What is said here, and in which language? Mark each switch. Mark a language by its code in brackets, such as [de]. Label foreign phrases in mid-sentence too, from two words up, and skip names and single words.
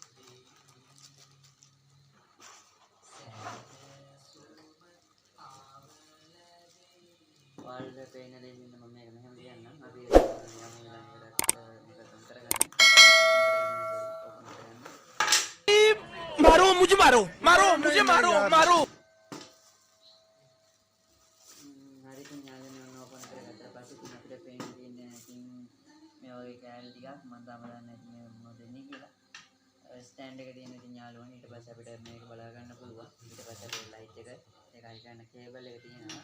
[si] ඔයාලට පේන දේ ඉන්න මම මේක මෙහෙම ලියන්නම්. අපි යමු ඊළඟට මේක කරගන්න. [hi] मारो मुझे मारो मारो मुझे मारो मारो [si] හරි ඉතින් යාළුවනේ ඔන්න ඕපන් කරගත්තා පස්සේ ඉතින් අපිට පේන තියෙන්නේ ඉතින් මේ වගේ කෑලි ටිකක් මම තාම දන්නේ නැහැ මේ මොකද දෙන්නේ කියලා. ස්ටෑන්ඩ් එක තියෙන ඉතින් යාළුවනේ ඊට පස්සේ අපිට මේක බලා ගන්න පුළුවන්. ඊට පස්සේ අපේ ලයිට් එක ඒකයි ගන්න කේබල් එක තියෙනවා.